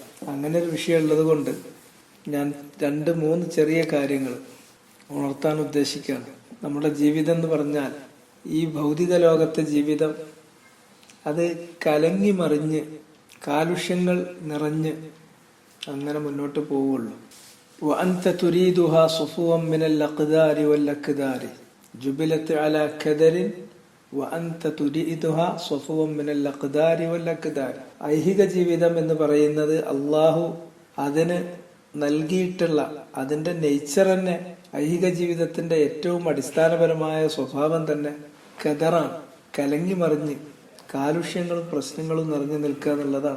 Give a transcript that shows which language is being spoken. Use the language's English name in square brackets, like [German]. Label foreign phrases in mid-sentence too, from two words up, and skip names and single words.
[Malayalam] അങ്ങനെ ഒരു വിഷയം ഉള്ളത് കൊണ്ട് ഞാൻ 2-3 ചെറിയ കാര്യങ്ങൾ ഉണർത്താൻ ഉദ്ദേശിക്കുകയാണ്. നമ്മുടെ ജീവിതം എന്ന് പറഞ്ഞാൽ ഈ ഭൗതിക ലോകത്തെ ജീവിതം അത് കലങ്ങി മറിഞ്ഞ് കാലുഷ്യങ്ങൾ നിറഞ്ഞ് അങ്ങനെ മുന്നോട്ട് പോവുള്ളൂ. [Arabic] وأنت تريدها صفوا من الأقدار والأكدار جبلت على كدر وأنت تريدها صفوا من الأقدار والأكدار. [Malayalam] ഐഹിക ജീവിതം എന്ന് പറയുന്നത് അള്ളാഹു അതിന് നൽകിയിട്ടുള്ള അതിന്റെ നേച്ചർ തന്നെ, ഐഹിക ജീവിതത്തിന്റെ ഏറ്റവും അടിസ്ഥാനപരമായ സ്വഭാവം തന്നെ കദറാണ്, കലങ്ങി മറിഞ്ഞ് കാലുഷ്യങ്ങളും പ്രശ്നങ്ങളും നിറഞ്ഞു നിൽക്കുക എന്നുള്ളതാണ്.